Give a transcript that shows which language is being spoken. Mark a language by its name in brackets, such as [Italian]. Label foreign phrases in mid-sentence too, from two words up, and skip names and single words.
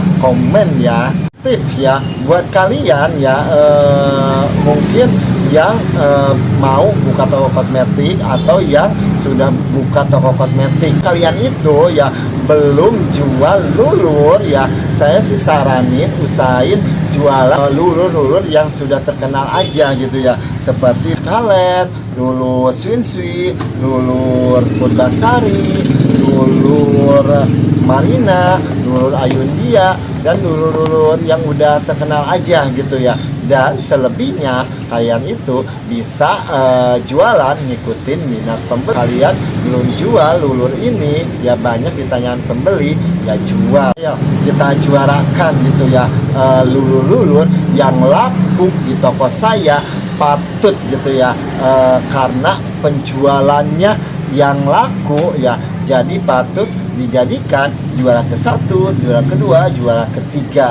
[Indonesian] Komen ya. Tips ya buat kalian ya, mungkin yang mau buka toko kosmetik atau yang sudah buka toko kosmetik, kalian itu ya belum jual lulur ya, saya sih saranin usahain jualan lulur-lulur yang sudah terkenal aja gitu ya, seperti Scarlet, lulur Swinsui, lulur Purbasari, lulur Marina, lulur Ayundia, dan lulur-lulur yang udah terkenal aja gitu ya. Dan selebihnya kalian itu bisa jualan ngikutin minat pembeli. Kalian belum jual lulur ini ya, banyak ditanyakan pembeli ya, jual. Ayo kita juarakan gitu ya lulur-lulur yang laku di toko saya, patut gitu ya, karena penjualannya yang laku ya, jadi patut dijadikan juara ke-1, juara kedua, juara ketiga.